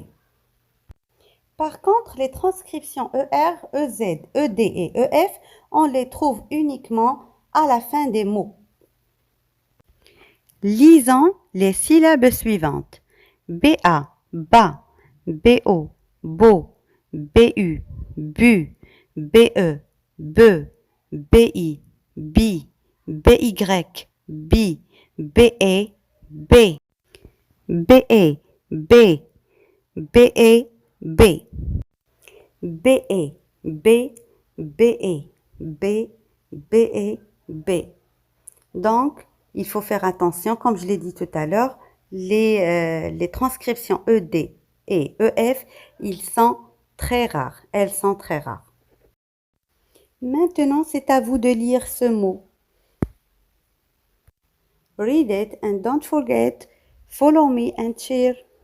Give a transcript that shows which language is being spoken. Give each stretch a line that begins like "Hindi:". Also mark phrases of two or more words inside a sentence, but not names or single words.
French: Par contre, les transcriptions ER, EZ, ED et EF, on les trouve uniquement à la fin des mots. Lisons les syllabes suivantes. BA, bas, BO, beau, BU, bu, BE, be, BI, bi, BY, bi, BE, B, BE, B, BE, B, BE, B, BE, B, BE, B. Donc, il faut faire attention, comme je l'ai dit tout à l'heure, les transcriptions ED et EF, ils sont très rares. Elles sont très rares. Maintenant, c'est à vous de lire ce mot.
English: Read it and don't forget, follow me and share.